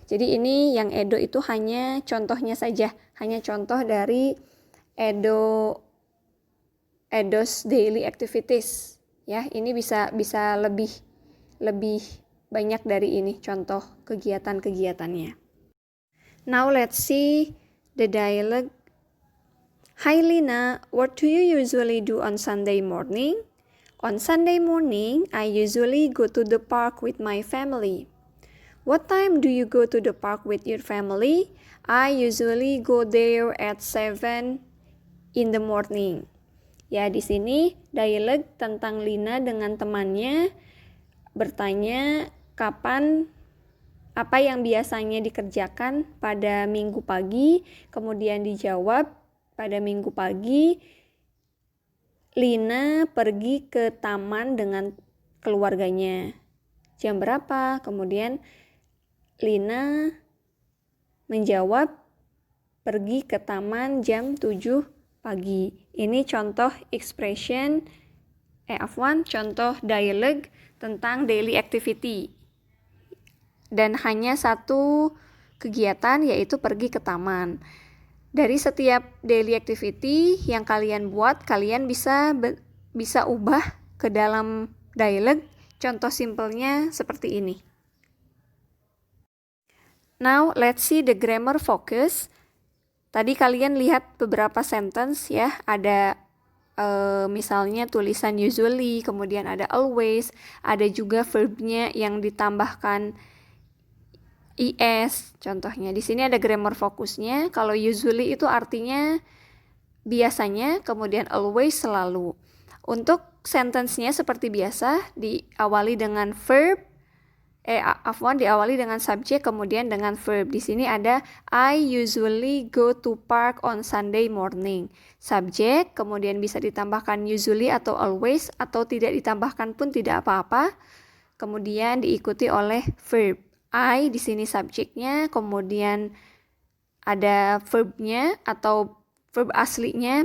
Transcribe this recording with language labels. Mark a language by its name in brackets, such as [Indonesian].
[Indonesian] Jadi ini yang Edo itu hanya contohnya saja, hanya contoh dari Edo's daily activities. Ya, ini bisa lebih banyak dari ini contoh kegiatan-kegiatannya. [English] Now let's see the dialogue. Hi Lina, what do you usually do on Sunday morning? On Sunday morning, I usually go to the park with my family. What time do you go to the park with your family? I usually go there at 7 in the morning. [Indonesian] Ya, di sini dialog tentang Lina dengan temannya bertanya kapan, apa yang biasanya dikerjakan pada minggu pagi, kemudian dijawab pada minggu pagi Lina pergi ke taman dengan keluarganya. Jam berapa? Kemudian Lina menjawab pergi ke taman jam 7 pagi. Ini contoh expression, contoh dialog tentang daily activity. Dan hanya satu kegiatan, yaitu pergi ke taman. Dari setiap daily activity yang kalian buat, kalian bisa ubah ke dalam dialog. Contoh simpelnya seperti ini. [English] Now let's see the grammar focus. [Indonesian] Tadi kalian lihat beberapa sentence ya, ada misalnya tulisan usually, kemudian ada always, ada juga verbnya yang ditambahkan is. Contohnya di sini ada grammar fokusnya. Kalau usually itu artinya biasanya, kemudian always, selalu. Untuk sentence-nya seperti biasa, diawali dengan verb, diawali dengan subjek, kemudian dengan verb. Di sini ada [English] I usually go to park on Sunday morning. [Indonesian] Subjek, kemudian bisa ditambahkan usually atau always, atau tidak ditambahkan pun tidak apa-apa. Kemudian diikuti oleh verb. I di sini subjeknya, kemudian ada verbnya atau verb aslinya.